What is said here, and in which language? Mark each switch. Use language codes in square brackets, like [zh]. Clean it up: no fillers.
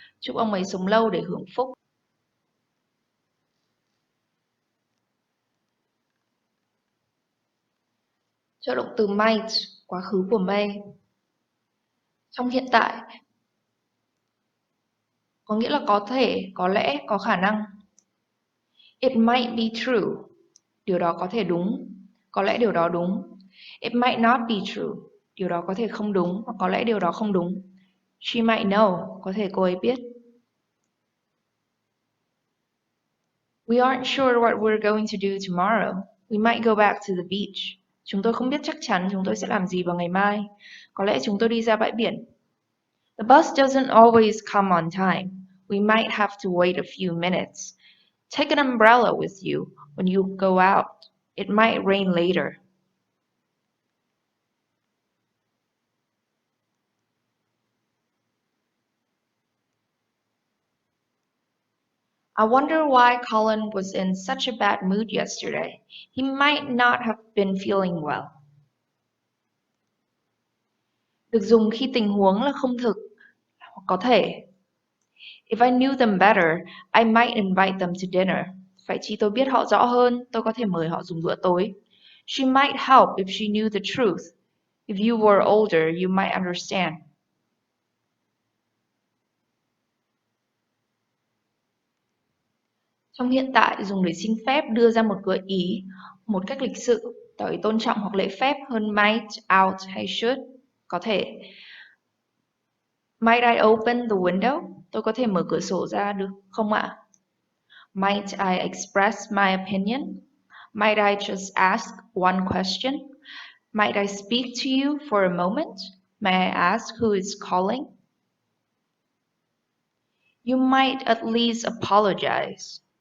[vi] Chúc ông ấy sống lâu để hưởng phúc. Trợ động từ might, quá khứ của may. Trong hiện tại, có nghĩa là có thể, có lẽ, có khả năng. [en] It might be true. [vi] Điều đó có thể đúng. Có lẽ điều đó đúng. [en] It might not be true. [vi] Điều đó có thể không đúng, hoặc có lẽ điều đó không đúng. [en] She might know. [vi] Có thể cô ấy biết. [en] We aren't sure what we're going to do tomorrow. We might go back to the beach. [vi] Chúng tôi không biết chắc chắn chúng tôi sẽ làm gì vào ngày mai. Có lẽ chúng tôi đi ra bãi biển. [en] The bus doesn't always come on time. We might have to wait a few minutes. Take an umbrella with you when you go out. It might rain later. I wonder why Colin was in such a bad mood yesterday. He might not have been feeling well. [vi] Được dùng khi tình huống là không thực hoặc có thể. [en] If I knew them better, I might invite them to dinner. [vi] Phải chi tôi biết họ rõ hơn, tôi có thể mời họ dùng bữa tối. [en] She might help if she knew the truth. If you were older, you might understand. [vi] Trong hiện tại dùng để xin phép đưa ra một gợi ý, một cách lịch sự, tỏ ý tôn trọng hoặc lễ phép hơn might, ought hay should. Có thể. [en] Might I open the window? [vi] Tôi có thể mở cửa sổ ra được không ạ? [en] Might I express my opinion? Might I just ask one question? Might I speak to you for a moment? May I ask who is calling? You might at least apologize.